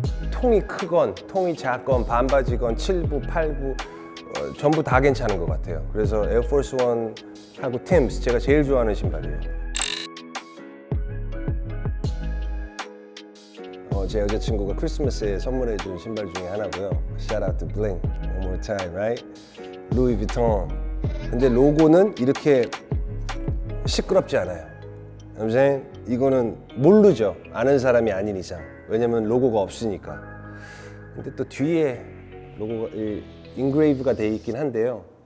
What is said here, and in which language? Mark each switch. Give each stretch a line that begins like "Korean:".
Korean: 통이 크건 통이 작건 반바지건 7부, 8부 전부 다 괜찮은 것 같아요. 그래서 에어포스 원 하고 팀스, 제가 제일 좋아하는 신발이에요. 제 여자친구가 크리스마스에 선물해 준 신발 중에 하나고요.
English: Shout out to Bling, one more time, right?
Korean: 루이 비통. 근데 로고는 이렇게 시끄럽지 않아요. I'm 이거는 모르죠. 아는 사람이 아닌 이상. 왜냐면 로고가 없으니까. 근데 또 뒤에 로고가 인그레이브가 돼 있긴 한데요.